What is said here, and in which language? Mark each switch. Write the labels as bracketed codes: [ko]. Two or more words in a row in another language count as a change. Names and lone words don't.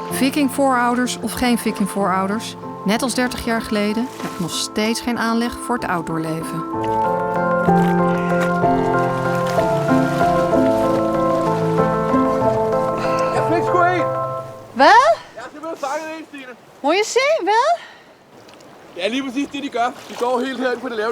[nl] Vikingvoorouders of geen vikingvoorouders, net als 30 jaar geleden heb ik nog steeds geen aanleg voor het outdoorleven. [da] Jeg fik sgu en. Hvad? Jeg har simpelthen fanget en, Stine. Må jeg se? Hvad? Det er lige præcis det, de gør. De går helt herinde på det lave.